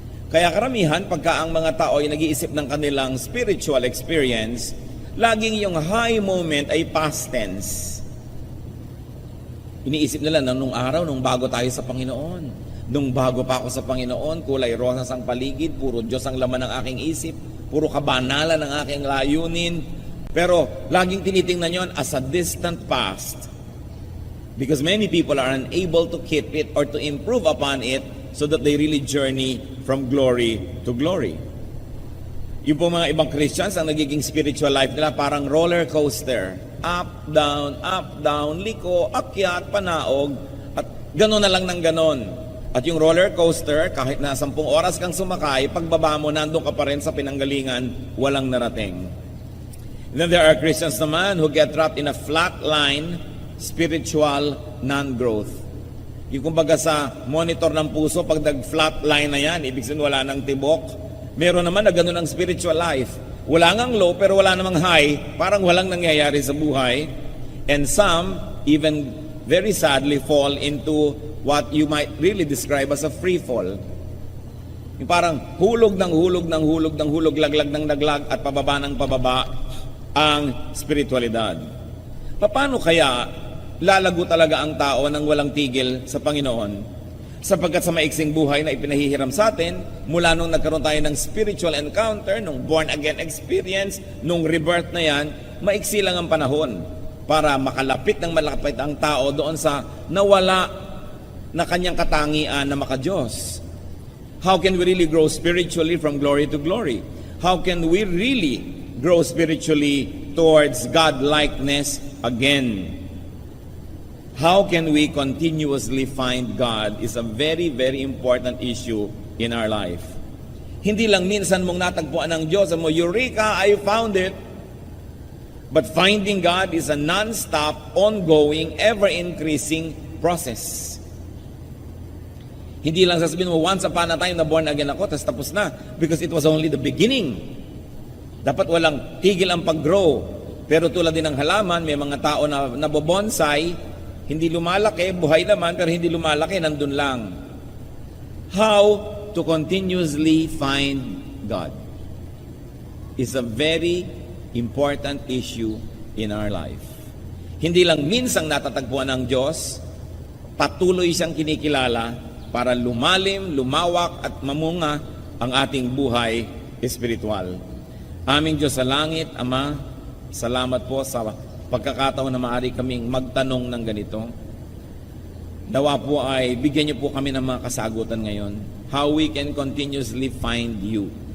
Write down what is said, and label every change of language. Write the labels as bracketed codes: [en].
[tl] Kaya karamihan, pagka ang mga tao ay nag-iisip ng kanilang spiritual experience, laging yung high moment ay past tense. Iniisip nila na nung araw, nung bago tayo sa Panginoon, nung bago pa ako sa Panginoon, kulay rosas ang paligid, puro Diyos ang laman ng aking isip, puro kabanalan ang aking layunin. Pero laging tinitingnan yon [en] as a distant past. Because many people are unable to keep it or to improve upon it so that they really journey from glory to glory. [tl] Yung po mga ibang Christians, ang nagiging spiritual life nila parang roller coaster. [en] Up, down, [tl] liko, akyat, panaog, at gano'n na lang ng gano'n. At yung roller coaster, kahit na 10 oras kang sumakay, pagbaba mo, nandun ka pa rin sa pinanggalingan, walang narating. [en] Then there are Christians naman who get trapped in a flat line, spiritual non-growth. [tl] Yung kumbaga sa monitor ng puso, pag nag-flat line na yan, ibig sabihin wala nang tibok. Meron naman na ganun ang spiritual life. Wala ngang low pero wala namang high, parang walang nangyayari sa buhay. [en] And some even very sadly fall into what you might really describe as a free fall. [tl] Yung parang hulog ng hulog, laglag ng laglag at pababa ng pababa ang spiritualidad. Paano kaya lalago talaga ang tao nang walang tigil sa Panginoon? Sapagkat sa maiksing buhay na ipinahihiram sa atin, mula nung nagkaroon tayo ng spiritual encounter, nung born-again experience, nung rebirth na yan, maiksi lang ang panahon para makalapit ng malapit ang tao doon sa nawala na kanyang katangian na maka-Diyos. [en] How can we really grow spiritually from glory to glory? How can we really grow spiritually towards God-likeness again? How can we continuously find God is a very, very important issue in our life. [tl] Hindi lang minsan mong natagpuan ng Diyos, mo, Eureka, [en] I found it. But finding God is a non-stop, ongoing, ever-increasing process. [tl] Hindi lang sasabihin mo, [en] once upon a time [tl] na born again ako, tapos na. [en] Because it was only the beginning. [tl] Dapat walang tigil ang pag-grow. Pero tulad din ng halaman, may mga tao na nabobonsai, hindi lumalaki, buhay naman, pero hindi lumalaki, nandun lang. [en] How to continuously find God is a very important issue in our life. [tl] Hindi lang minsang natatagpuan ng Diyos, patuloy siyang kinikilala para lumalim, lumawak at mamunga ang ating buhay espiritual. Aming Diyos sa langit, Ama, salamat po sa pagkakataon na maaari kaming magtanong ng ganito. Nawa po ay bigyan niyo po kami ng mga kasagutan ngayon. [en] How we can continuously find you.